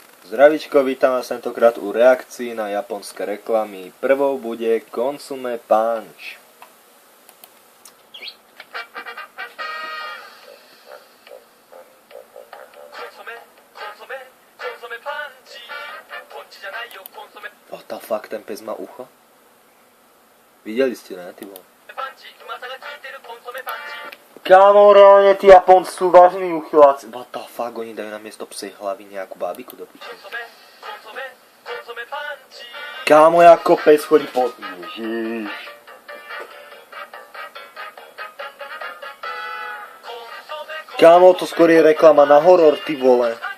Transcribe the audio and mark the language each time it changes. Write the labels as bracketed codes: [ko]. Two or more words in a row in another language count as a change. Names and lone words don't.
[sk] Zdravičko, vítam vás tentokrát u reakcií na japonské reklamy. Prvou bude Consume Punch. [en] What the fuck, [sk] ten pes má ucho? Videli ste, ne, ty vole? Kámo, reálne tí Japonci sú vážni uchyláci. [en] What the fuck, [sk] oni dajú na miesto psej hlavy nejakú bábiku do piči. Kámo, ako pes chodí po... Ježiš. Kámo, to skôr je reklama na horor, ty vole.